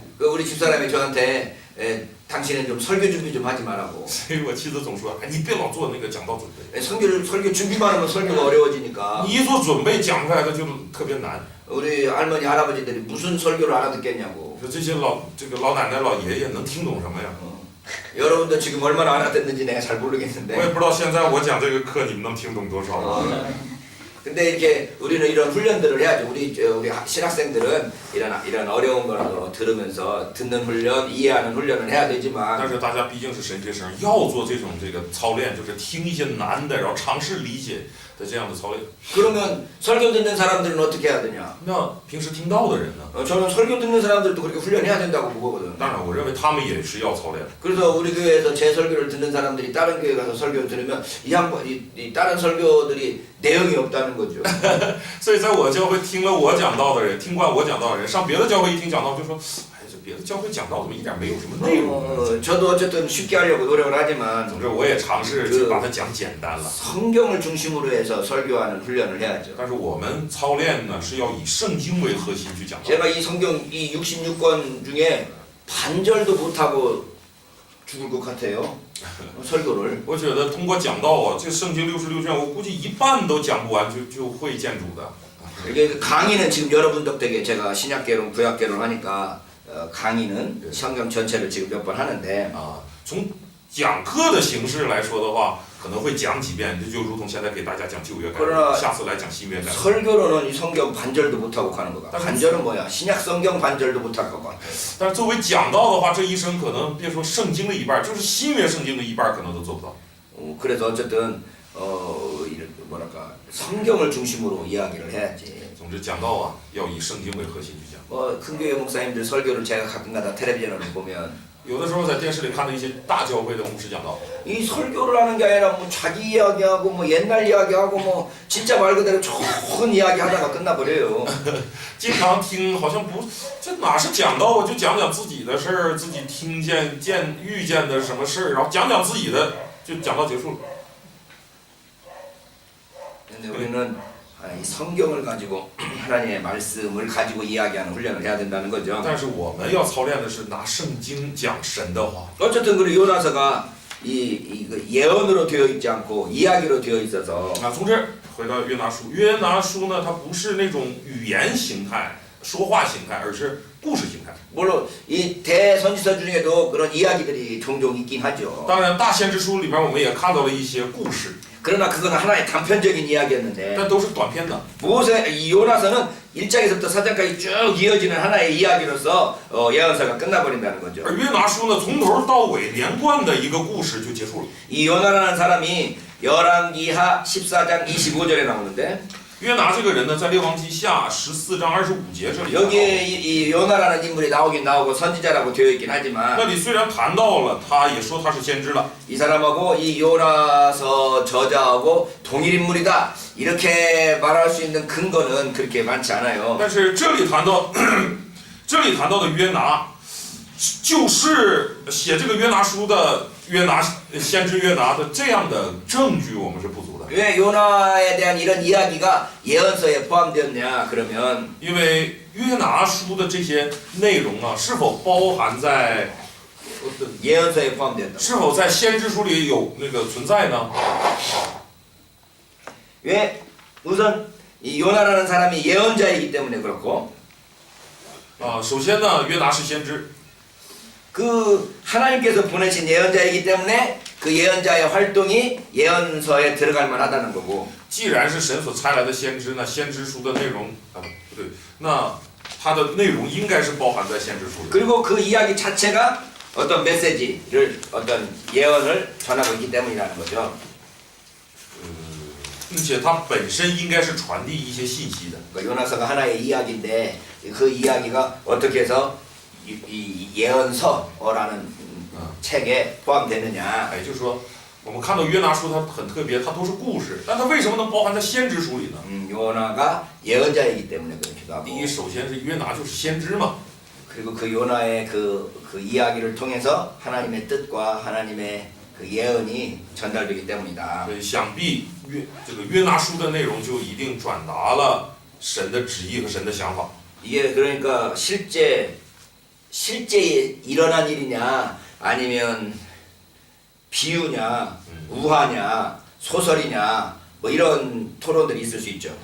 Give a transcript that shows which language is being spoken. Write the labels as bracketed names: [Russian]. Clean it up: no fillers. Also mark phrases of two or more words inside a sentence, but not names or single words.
[Korean] 그 우리 집사람이 저한테 당신은 좀 설교 준비 좀 하지 말라고. [Chinese] 所以我妻子总说，哎，你别老做那个讲道准备， [Korean] 설교 준비만 하면 설교가 어려워지니까 [Chinese] 你一做准备讲出来的就特别难。 [Korean] 우리 할머니 할아버지들이 무슨 설교를 알아듣겠냐고. [Chinese] 说这些老奶奶老爷爷能听懂什么呀？ [Korean] 여러분도 지금 얼마나 알아듣는지 내가 잘 [Chinese] 我也 [Korean] 모르겠는데. [Chinese] 不知道现在我讲这个课你们能听懂多少。 [Korean] 근데 이렇게 우리는 이런 훈련들을 해야죠. 우리 신학생들은 이런 어려운 거라도 들으면서 듣는 훈련, 이해하는 훈련을 해야 [Chinese] 但 [Korean] 되지만 [Chinese] 是大家毕竟是神学生，要做这种操练，就是听一些难的，然后尝试理解的这样的操练。 [Korean] 그러면 설교 듣는 사람들은 어떻게 해야 되냐? [Chinese] 那平时听到的人呢？ [Korean] 저는 설교 듣는 사람들도 그렇게 훈련해야 된다고 보거든요. [Chinese] 当然，我认为他们也是要操练。 [Korean] 그래서 우리 교회에서 제 설교를 듣는 사람들이 다른 교회 가서 설교를 들으면 이 다른 설교들이 내용이 없다는 거죠. [Chinese] 所以在我教会听了我讲道的人，听惯我讲道的人，上别的教会一听讲道就说，哎，这别的教会讲道怎么一点没有什么内容呢？ [Korean] 저도 어쨌든 쉽게 하려고 노력을 하지만 [Chinese] 总之，我也尝试去把它讲简单了。 [Korean] 성경을 중심으로 해서 설교하는 훈련을 해야죠. [Chinese] 但是我们操练呢，是要以圣经为核心去讲道。 [Korean] 제가 이 성경 이 66권 중에 반절도 못하고 죽을 것 같아요. 설교를. [Chinese] 我觉得通过讲道啊，这圣经66卷，我估计一半都讲不完就会见主的。 [Korean] 이게 강의는 지금 여러분 덕택에 제가 신약개론, 구약개론 하니까 강의는 성경 전체를 지금 몇 번 하는데 [Chinese] 啊，从讲课的形式来说的话，可能会讲几遍，这就如同现在给大家讲旧约概论，下次来讲新约概论。 [Korean] 설교로는 이 성경 반절도 못하고 가는 거가. 반절은 뭐야? 신약 성경 반절도 못할 것 같아. [Chinese] 但是作为讲道的话，这一生可能别说圣经的一半，就是新约圣经的一半可能都做不到。 [Korean] 그래서 어쨌든 이렇게 뭐랄까 성경을 중심으로 이야기를 해야지. [Chinese] 总之讲道啊，要以圣经为核心去讲。 [Korean] 큰 교회 목사님들 설교를 제가 가끔가다 텔레비전으로 보면 [Chinese] 有的时候在电视里看到一些大教会的牧师讲道， [Korean] 이 설교를 하는 게 아니라 뭐 자기 이야기하고 뭐 옛날 이야기하고 뭐 진짜 말 그대로 좋은 이야기 하다가 끝나버려요. [Chinese] 经常听好像不，这哪是讲道啊？就讲讲自己的事儿，自己听见遇见的什么事儿，然后讲讲自己的，就讲到结束了。 [Korean] 근데 우리는 이 성경을 가지고 하나님의 말씀을 가지고 이야기하는 훈련을 해야 된다는 거죠. [Chinese] 但是我们要操练的是拿圣经讲神的话。 [Korean] 어쨌든 그 요나서가 그 예언으로 되어 있지 않고 이야기로 되어 있어서 [Chinese] 啊，从这儿回到约拿书，约拿书呢，它不是那种语言形态、说话形态，而是故事形态。 [Korean] 물론 이 대선지서 중에도 그런 이야기들이 종종 있긴 하죠. [Chinese] 当然，大先知书里边我们也看到了一些故事， [Korean] 그러나 그건 하나의 단편적인 이야기였는데 [Chinese] 但都是短篇的。 [Korean] 이 요나서는 1장에서부터 4장까지 쭉 이어지는 하나의 이야기로서 예언서가 끝나버린다는 거죠. [Chinese] 而约拿书呢，从头到尾连贯的一个故事就结束了。 [Korean] 이 요나라는 사람이 열왕기하 14장 25절에 나오는데 [Chinese] 约拿这个人呢，在列王记下14章25节这里， [Korean] 여기에 이 요나라는 인물이 나오긴 나오고 선지자라고 되어 있긴 하지만 [Chinese] 那里虽然谈到了，他也说他是先知了， [Korean] 이 사람하고 이 요나서 저자하고 동일 인물이다 이렇게 말할 수 있는 근거는 그렇게 많지 않아요. [Chinese] 但是这里谈到，这里谈到的约拿，就是写这个约拿书的约拿先知约拿的这样的证据，我们是不足的。 [Korean] 왜 요나에 대한 이런 이야기가 예언서에 포함되었냐 그러면 [Chinese] 因为约拿书的这些内容啊，是否包含在 [Korean] 예언서에 포함된다. [Chinese] 是否在先知书里有那个存在呢？ [Korean] 왜 우선 이 요나라는 사람이 예언자이기 때문에 그렇고 [Chinese] 啊，首先呢，约拿是先知， [Korean] 그 하나님께서 보내신 예언자이기 때문에 그 예언자의 활동이 예언서에 들어갈 만하다는 거고 [Chinese] 既然是神所差来的先知，那先知书的内容啊，不对，那它的内容应该是包含在先知书里。 [Korean] 그리고 그 이야기 자체가 어떤 메시지를 어떤 예언을 전하고 있기 때문이라는 거죠. [Chinese] 并且它本身应该是传递一些信息的。 [Korean] 그러니까 요나서가 하나의 이야기인데 그 이야기가 어떻게 해서 이 예언서라는 책에 포함되느냐. [Chinese] 哎，就是说，我们看到约拿书它很特别，它都是故事，但它为什么能包含在先知书里呢？ [Korean] 요나가 예언자이기 때문에 그렇기도 하고. [Chinese] 第一，首先是约拿就是先知嘛， [Korean] 그리고 그 요나의 그 이야기를 통해서 하나님의 뜻과 하나님의 그 예언이 전달되기 때문이다. [Chinese] 所以想必这个约拿书的内容就一定转达了神的旨意和神的想法。 [Korean] 이게 그러니까 실제 일어난 일이냐 아니면 비유냐 우화냐 소설이냐 뭐 이런 토론들이 있을 수 있죠.